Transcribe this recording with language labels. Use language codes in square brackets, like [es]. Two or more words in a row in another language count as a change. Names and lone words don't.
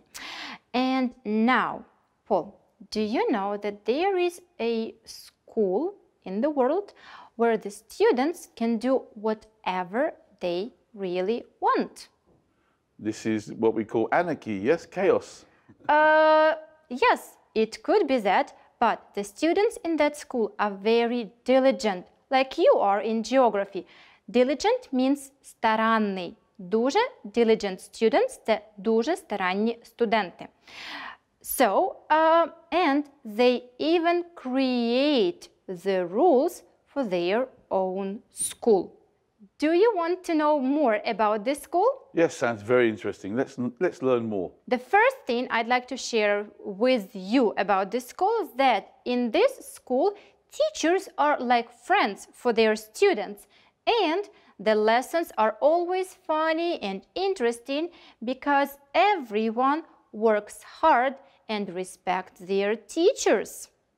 [en] And now, Paul, do you know that there is a school in the world where the students can do whatever they really want? This is what we call anarchy, yes? Chaos. Yes, it could be that, but the students in that school are very diligent, like you are in geography. Diligent means [uk] старанний. Дуже [en] diligent students – [uk] це дуже старанні студенти. [en] So, and they even create the rules for their own school. Do you want to know more about this school? Yes, sounds very interesting. Let's learn more. The first thing I'd like to share with you about this school is that in this school, teachers are like friends for their students, and the lessons are always funny and interesting because everyone works hard and respects their teachers.